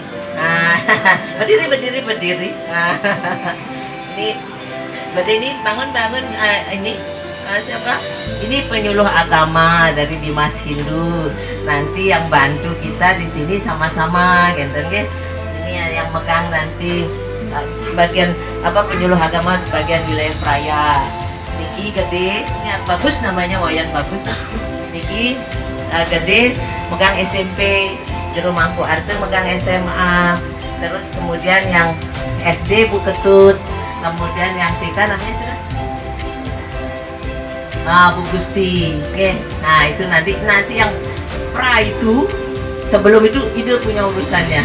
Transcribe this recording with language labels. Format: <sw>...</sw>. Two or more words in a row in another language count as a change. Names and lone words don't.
<id>Nah, berdiri. Ini bangun ini siapa? Ini penyuluh agama dari Dimas Hindu. Nanti yang bantu kita di sini sama-sama, gitu kan? Ini yang megang nanti bagian apa penyuluh agama bagian wilayah Praya. Niki gede, ini bagus namanya Wayan bagus. Niki gede megang SMP di Rumahku Arte, megang SMA, terus kemudian yang SD Bu Ketut, kemudian yang TK namanya siapa? Bu Gusti. Oke. Nah itu nanti yang pra itu sebelum itu ide punya urusannya.</id>